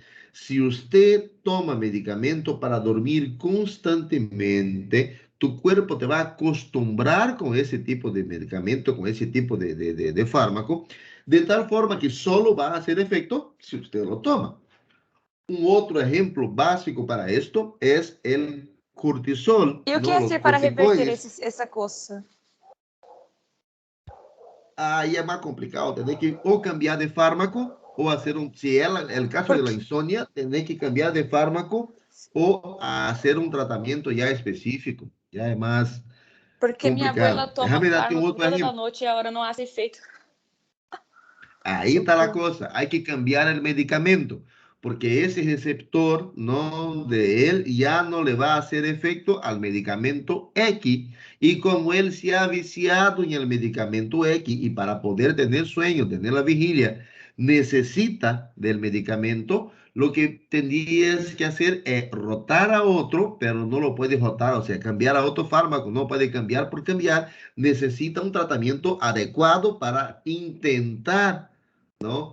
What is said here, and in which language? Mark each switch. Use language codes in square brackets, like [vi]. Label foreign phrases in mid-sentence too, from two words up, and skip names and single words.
[es] Si usted toma medicamento para dormir constantemente, tu cuerpo te va a acostumbrar con ese tipo de medicamento, con ese tipo de fármaco, de tal forma que solo va a hacer efecto si usted lo toma. Un otro ejemplo básico para esto es el cortisol, [pt] E o que [es] ¿no? [pt] é [es] Los [pt] ser para reverter [es] corticoides. [pt] essa coça? Aí é mais complicado, tem que ou cambiar de fármaco ou fazer se ela, [es] el caso de la insomnia, [pt] tem que cambiar de fármaco ou fazer um tratamento já específico, já é mais Porque minha avó, ela complicado. toma [es] Déjame darte um [pt] fármaco outro toda exemplo. noite e a hora não hace efeito. [es] Ahí está la cosa, hay que cambiar el medicamento, porque ese receptor no, de él ya no le va a hacer efecto al medicamento X. Y como él se ha viciado en el medicamento X y para poder tener sueño, tener la vigilia, necesita del medicamento, lo que tendrías que hacer es rotar a otro, pero no lo puedes rotar, o sea, cambiar a otro fármaco, no puede cambiar por cambiar, necesita un tratamiento adecuado para intentar, ¿no?